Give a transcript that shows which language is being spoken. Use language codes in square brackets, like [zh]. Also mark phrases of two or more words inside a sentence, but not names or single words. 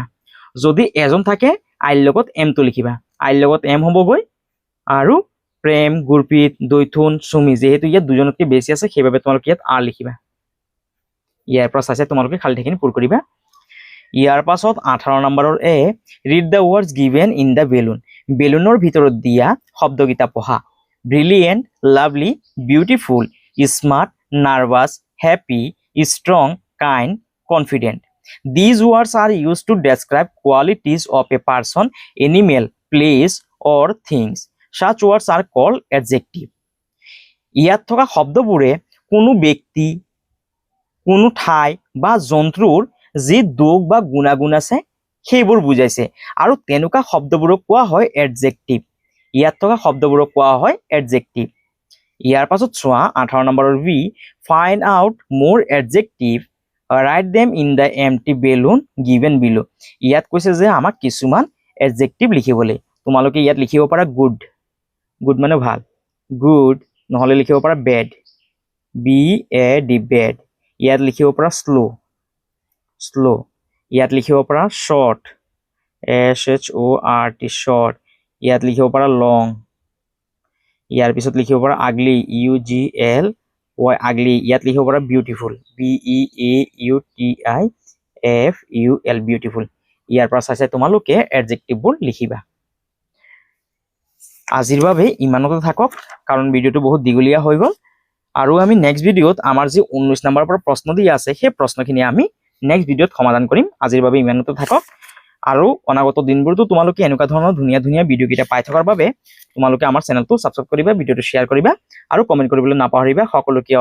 [as] যদি এজন থাকে আইৰ লগত এমটো লিখিবা, আইৰ লগত এম হ'বগৈ আৰু প্ৰেম, গুৰপ্ৰীত, দৈথুন, সুমি যেহেতু ইয়াত দুজনতকৈ বেছি আছে সেইবাবে তোমালোকে ইয়াত আৰ লিখিবা। ইয়াৰ পৰা চাইছে তোমালোকে খালী ঠাইখিনি পূৰ কৰিবা। ইয়াৰ পাছত 18 নম্বৰৰ এ, [en] read the words given in the balloon, [as] বেলুনৰ ভিতৰত দিয়া শব্দকেইটা পঢ়া। [en] brilliant, lovely, beautiful, smart, nervous, হ্যাপি, strong, kind, confident. These words are used to describe qualities of a person, animal, place, or things. Such words are called adjective. [as] ইয়াত থকা শব্দবোৰে কোনো ব্যক্তি, কোনো ঠাই বা জন্তুৰ যি দোষ বা গুণাগুণ আছে সেইবোৰ বুজাইছে আৰু তেনেকুৱা শব্দবোৰক কোৱা হয় এডজেক্টিভ। ইয়াত থকা শব্দবোৰক কোৱা হয় এডজেক্টিভ। ইয়াৰ পাছত চোৱা 18 নম্বৰৰ বি, [en] find out more adjective, write them in the empty balloon given below. [as] ইয়াত কৈছে যে আমাক কিছুমান এডজেক্টিভ লিখিবলৈ। তোমালোকে ইয়াত লিখিব পাৰা গুড, গুড মানে ভাল, গুড, নহ'লে লিখিব পাৰা বেড, BAD বেড। ইয়াত লিখিব পাৰা শ্ল', শ্ল'। ইয়াত লিখিব পাৰা শ্বৰ্ট, SHORT, শ্বৰ্ট। ইয়াত লিখিব পাৰা লং। ইয়াৰ পিছত লিখিব পাৰা আগলি, UGLY, আগলি। ইয়াত লিখিব পাৰা বিউটিফুল, BEAUTIFUL, বিউটিফুল। ইয়াৰ পৰা চাইছে তোমালোকে এডজেক্টিভবোৰ লিখিবা। আজিৰ বাবে ইমানতে থাকক কাৰণ ভিডিঅ'টো বহুত দীঘলীয়া হৈ গ'ল আৰু আমি [en] next video [as] আমাৰ যি 19 নম্বৰৰ পৰা প্ৰশ্ন দিয়া আছে সেই প্ৰশ্নখিনি আমি [en] next video [as] সমাধান কৰিম। আজিৰ বাবে ইমানতে থাকক আৰু অনাগত দিনবোৰতো তোমালোকে এনেকুৱা ধৰণৰ ধুনীয়া ধুনীয়া ভিডিঅ'কেইটা পাই থকাৰ বাবে তোমালোকে আমাৰ চেনেলটো ছাবস্ক্ৰাইব কৰিবা, ভিডিঅ'টো শ্বেয়াৰ কৰিবা আৰু কমেণ্ট কৰিবলৈ নাপাহৰিবা।